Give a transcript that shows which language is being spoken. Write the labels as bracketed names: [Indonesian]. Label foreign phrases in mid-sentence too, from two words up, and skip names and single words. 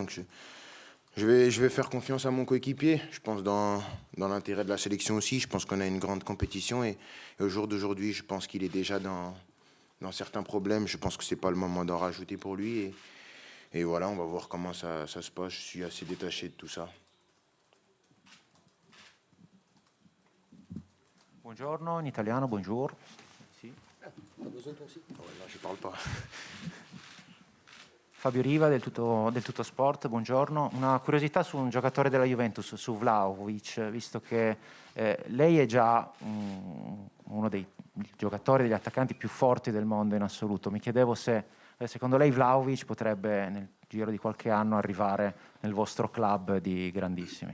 [French] Donc je vais faire confiance à mon coéquipier. Je pense dans l'intérêt de la sélection aussi. Je pense qu'on a une grande compétition et au jour d'aujourd'hui, je pense qu'il est déjà dans certains problèmes. Je pense que c'est pas le moment d'en rajouter pour lui. Et voilà, on va voir comment ça se passe. Je suis assez détaché de tout ça. [Italian] Buongiorno, in italiano, bonjour. Sì. [French] T'as besoin toi aussi? Oh, là, je parle pas. [Italian] Fabio Riva del tutto Sport, buongiorno. Una curiosità su un giocatore della Juventus, su Vlahovic, visto che lei è già uno dei giocatori, degli attaccanti più forti del mondo in assoluto. Mi chiedevo se secondo lei Vlahovic potrebbe nel giro di qualche anno arrivare nel vostro club di grandissimi.